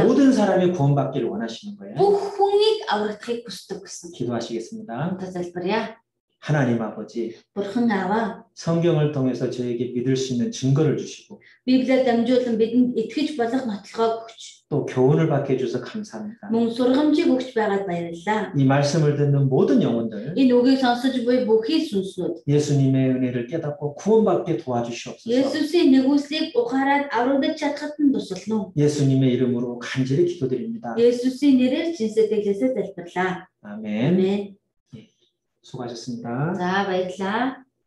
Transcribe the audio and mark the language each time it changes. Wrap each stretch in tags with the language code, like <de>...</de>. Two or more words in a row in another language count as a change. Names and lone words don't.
<ko>모든 사람이 구원받기를 원하시는 거예요.</ko> <mn>бүх хүнийг аврагдахыг хүсдэг гэсэн.</mn> <ko>기도하시겠습니다.</ko> <mn>залбирая.</mn> <ko>하나님 아버지,</ko> <mn>бурхан аваа,</mn> <ko>성경을 통해서 저에게 믿을 수 있는 증거를 주시고</ko> <mn>Библиэд дамжуулан бидэнд итгэж болох нотлохоо өгч</mn> <ko>또 교훈을 받게 해주셔서 감사합니다.</ko> <mn>мөн сургамжийг өгч байгаад баярлалаа.</mn> <ko>이 말씀을 듣는 모든 영혼들</ko> <mn>Энэ үгийг сонсож буй бүхий сүнснүүд</mn> <ko>예수님의 은혜를 깨닫고 구원받게 도와주시옵소서.</ko> <mn>Есүсийн нэгүслийг ухаарад аврагдаж чадхад нь тусална уу?</mn> <ko>예수님의 이름으로 간절히 기도드립니다.</ko> <mn>Есүсийн нэрээр жинсэтэглээсээ залбирлаа.</mn> <ko>아멘. 아멘. 수고하셨습니다.</ko> <mn>За баярлалаа.</mn>